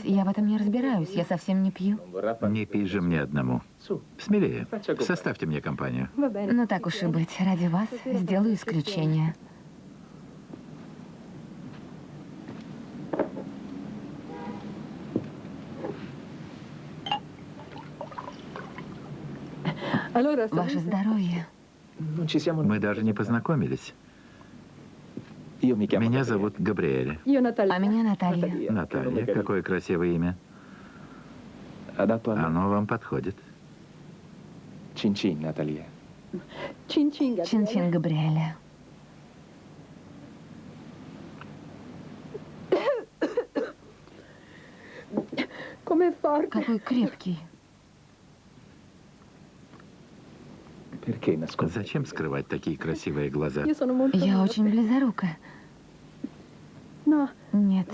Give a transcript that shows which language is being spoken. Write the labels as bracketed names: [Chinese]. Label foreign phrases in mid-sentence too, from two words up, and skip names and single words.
[Russian] Я в этом не разбираюсь. Я совсем не пью. [Italian] Non vorrà far... [Russian] Не пей же мне одному. [Italian] Su. [Russian] Смелее. Составьте мне компанию. Ну так уж и быть. Ради вас сделаю исключение. Ваше здоровье. [Italian] Non ci siamo... [Russian] Мы даже не познакомились. [Italian] Io mi chiamo... [Russian] Меня зовут Габриэль. А меня Наталья. Наталья, какое красивое имя. [Italian] Adatto a... [Russian] Оно вам подходит. [Italian] Cin-cin, Natalia. [Russian] Чин-чин Габриэля. Какой крепкий. [Italian] Perché nascondere? [Russian] Зачем скрывать такие красивые глаза? Я очень близорукая. Нет.